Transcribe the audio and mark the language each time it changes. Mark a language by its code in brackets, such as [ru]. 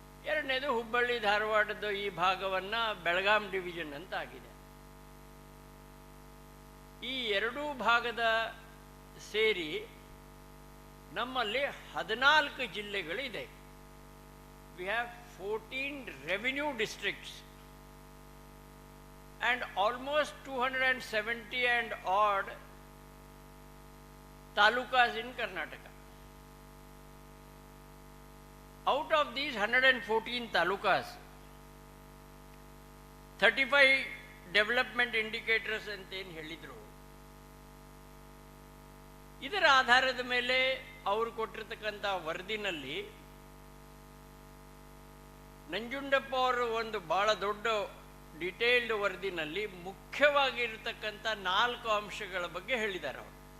[kn] ಎರಡನೇದು ಹುಬ್ಬಳ್ಳಿ ಧಾರವಾಡದ ಈ ಭಾಗವನ್ನು ಬೆಳಗಾಂ ಡಿವಿಷನ್ ಅಂತ ಆಗಿದೆ. ಈ ಎರಡೂ ಭಾಗದ ಸೇರಿ ನಮ್ಮಲ್ಲಿ 14 ಜಿಲ್ಲೆಗಳಿದೆ. [en] We have 14 revenue districts and almost 270 and odd talukas in Karnataka. Out of these 114 talukas, 35 development indicators [kn] ಅಂತೇನು ಹೇಳಿದ್ರು. ಇದರ ಆಧಾರದ ಮೇಲೆ ಅವರು ಕೊಟ್ಟಿರ್ತಕ್ಕಂಥ ವರದಿನಲ್ಲಿ ನಂಜುಂಡಪ್ಪ ಅವರು ಒಂದು ಬಹಳ ದೊಡ್ಡ ಡಿಟೇಲ್ಡ್ ವರದಿನಲ್ಲಿ ಮುಖ್ಯವಾಗಿರ್ತಕ್ಕಂಥ 4 ಅಂಶಗಳ ಬಗ್ಗೆ ಹೇಳಿದ್ದಾರೆ ಅವರು.